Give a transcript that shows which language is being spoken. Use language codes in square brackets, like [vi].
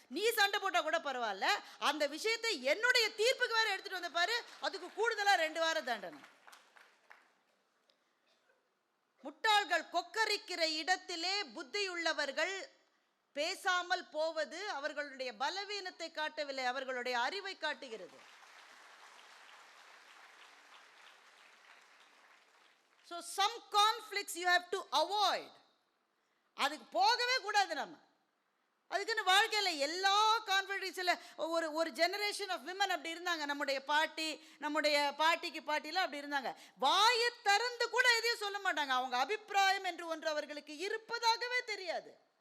[ta] நீ சண்டை போட்டால் கூட பரவாயில்ல, அந்த விஷயத்தை என்னுடைய தீர்ப்புக்கு வேற எடுத்துட்டு வந்த பாரு, அதுக்கு கூடுதலாக 2 வாரம் தண்டனை. முட்டாள்கள் கொக்கரிக்கிற இடத்திலே புத்தியுள்ளவர்கள் பேசாமல் போவது அவர்களுடைய பலவீனத்தை காட்டவில்லை, அவர்களுடைய அறிவை காட்டுகிறது. [en] So some conflicts you have to avoid. [ta] அதுக்கு போகவே கூடாது. நம்ம அதுக்குன்னு வாழ்க்கையில் எல்லா கான்ஃப்ளிக்ட்ஸில் ஒரு [en] generation of women [ta] அப்படி இருந்தாங்க. நம்முடைய பாட்டிலாம் அப்படி இருந்தாங்க. வாயை திறந்து கூட எதையும் சொல்ல மாட்டாங்க. அவங்க அபிப்பிராயம் என்று ஒன்று அவர்களுக்கு இருப்பதாகவே தெரியாது.